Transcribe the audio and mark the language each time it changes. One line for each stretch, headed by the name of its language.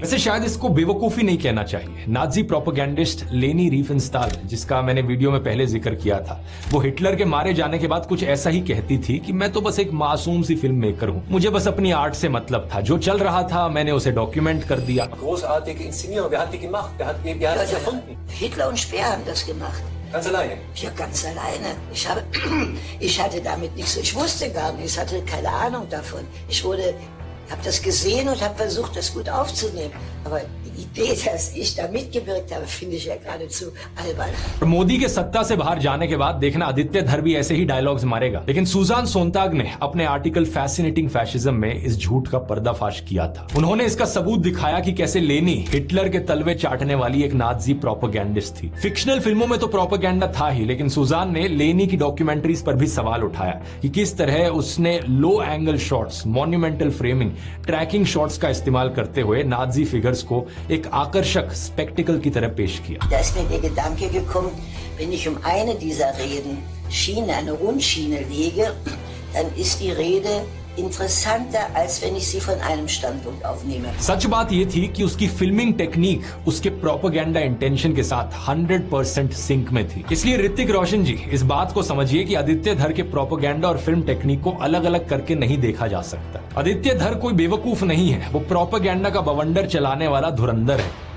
Hindi: वैसे शायद इसको बेवकूफी नहीं कहना चाहिए। नाजी प्रोपेगेंडिस्ट लेनी रिफेनस्टाल, जिसका मैंने वीडियो में पहले जिक्र किया था, वो हिटलर के मारे जाने के बाद कुछ ऐसा ही कहती थी कि मैं तो बस एक मासूम सी फिल्म मेकर हूं, मुझे बस अपनी आर्ट से मतलब था, जो चल रहा था मैंने उसे डॉक्यूमेंट कर दिया।
German: Großartige Inszenierung. Wer hat die gemacht? Wer hat das erfunden? Hitler und Speer haben das gemacht. Ganz alleine? Ja, ganz alleine. Ich hatte damit nichts. Ich wusste gar nichts. Ich hatte keine Ahnung davon. Ich habe das gesehen und habe versucht, das gut aufzunehmen. Aber die Idee, dass ich da mitgewirkt habe, finde ich ja geradezu albern.
Hindi: Modi के सत्ता से बाहर जाने के बाद देखना आदित्य धर भी ऐसे ही डायलॉग्स मारेगा। लेकिन सुजान सोनताग ने अपने आर्टिकल फैसिनेटिंग फैशिज्म में इस झूठ का पर्दाफाश किया था। उन्होंने इसका सबूत दिखाया कि कैसे लेनी हिटलर के तलवे चाटने वाली एक नाजी प्रोपेगेंडिस्ट थी। फिक्शनल फिल्मों में तो प्रोपेगेंडा था ही, लेकिन सुजान ने लेनी की डॉक्यूमेंट्रीज पर भी सवाल उठाया कि किस तरह उसने लो angle shots, monumental framing, trekking shots का इस्तेमाल करते हुए नाजी फिगर्स को एक आकर्षक स्पेक्टिकल की तरह पेश किया।
German: Da ist mir der Gedanke gekommen, wenn ich eine dieser Reden Schiene, eine Rundschiene lege, dann ist die Rede interessanter, als wenn ich sie von einem Standpunkt aufnehme.
Hindi: सच बात यह थी कि उसकी फिल्मिंग टेक्निक उसके प्रोपेगेंडा इंटेंशन के साथ 100% sink में थी। इसलिए ऋतिक रोशन जी, इस बात को समझिए कि आदित्य धर के प्रोपेगेंडा और फिल्म टेक्निक को अलग अलग करके नहीं देखा जा सकता। आदित्य धर कोई बेवकूफ नहीं है, वो प्रोपेगेंडा का बवंडर चलाने वाला धुरंधर है।